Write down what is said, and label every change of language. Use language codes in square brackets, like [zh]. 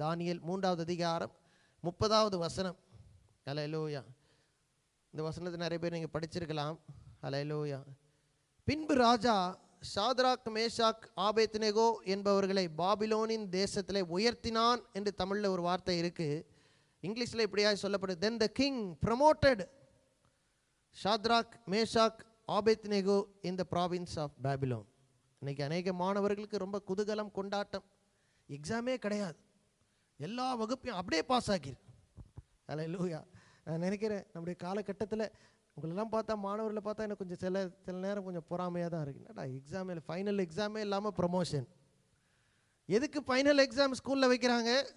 [ta] தானியேல் 3வது அதிகாரம் 30வது வசனம். ஹல்லேலூயா. இந்த வசனத்தை நிறைய பேர் நீங்கள் படிச்சிருக்கலாம். ஹல்லேலூயா. பின்பு ராஜா சாத்ராக், மேஷாக், ஆபேத்நேகோ என்பவர்களை பாபிலோனின் தேசத்திலே உயர்த்தினான் என்று தமிழில் ஒரு வார்த்தை இருக்குது. இங்கிலீஷில் இப்படியாக சொல்லப்படுது, [en] then the king promoted Shadrach, Meshach, Abednego in the province of Babylon. [ta] இன்னைக்கு அநேக மாணவர்களுக்கு ரொம்ப குதூகலம், கொண்டாட்டம். எக்ஸாமே கிடையாது, எல்லா வகுப்பையும் அப்படியே பாஸ் ஆக்கிரு. ஹல்லேலூயா. நான் நினைக்கிறேன் நம்முடைய காலகட்டத்தில் உங்களெல்லாம் பார்த்தா, மாணவர்களை பார்த்தா எனக்கு கொஞ்சம் சில நேரம் கொஞ்சம் பொறாமையாக தான் இருக்குது. என்னடா எக்ஸாமே, ஃபைனல் எக்ஸாமே இல்லாமல் ப்ரமோஷன். எதுக்கு ஃபைனல் எக்ஸாம் ஸ்கூலில் வைக்கிறாங்க?